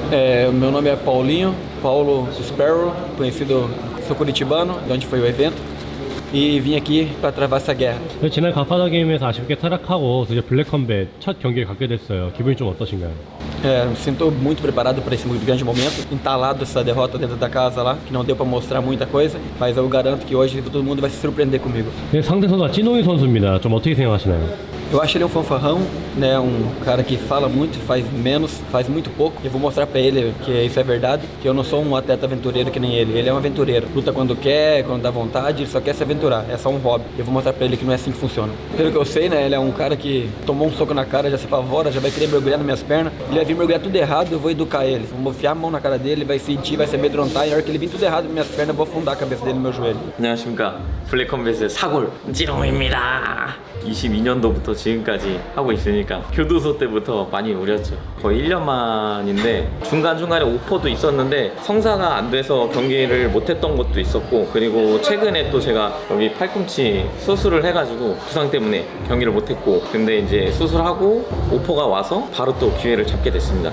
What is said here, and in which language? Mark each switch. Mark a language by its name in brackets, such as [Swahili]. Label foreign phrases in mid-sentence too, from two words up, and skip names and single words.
[Portuguese] Meu nome é Paulinho, Paulo Sparrow, conhecido, sou curitibano, de onde foi o evento, e vim aqui para travar essa guerra. [Korean] 지난 가파다 게임에서 아쉽게 타락하고 드디어 블랙컴뱃 첫 경기를 갖게 됐어요. 기분이 좀 어떠신가요? [Portuguese] Me sinto muito preparado para esse grande momento, entalado essa derrota dentro da casa lá, que não deu para mostrar muita coisa, mas eu garanto que hoje todo mundo vai se surpreender comigo. [Korean] 네, 상대 선수가 찐홍이 선수입니다. 좀 어떻게 생각하시나요? [Portuguese] Eu acho ele um fanfarrão, né, um cara que fala muito, faz menos, faz muito pouco. Eu vou mostrar pra ele que isso é verdade, que eu não sou um atleta aventureiro que nem ele. Ele é um aventureiro, luta quando quer, quando dá vontade, ele só quer se aventurar, é só um hobby. Eu vou mostrar pra ele que não é assim que funciona. Pelo que eu sei, né, ele é um cara que tomou um soco na cara, já se apavora, já vai querer mergulhar nas minhas pernas. Ele vai vir mergulhar tudo errado, eu vou educar ele. Vou enfiar a mão na cara dele, ele vai sentir, vai se amedrontar, e na hora que ele vir tudo errado nas minhas pernas, eu vou afundar a cabeça dele no meu joelho. [Korean] 안녕하십니까, 블랙컴뱃의 사골 찌롱입니다. 22년도부터 지금까지 하고 있으니까 교도소 때부터 많이 우렸죠. 거의 1년 만인데 중간중간에 오퍼도 있었는데 성사가 안 돼서 경기를 못했던 것도 있었고, 그리고 최근에 또 제가 여기 팔꿈치 수술을 해가지고 부상 때문에 경기를 못했고, 근데 이제 수술하고 오퍼가 와서 바로 또 기회를 잡게 됐습니다.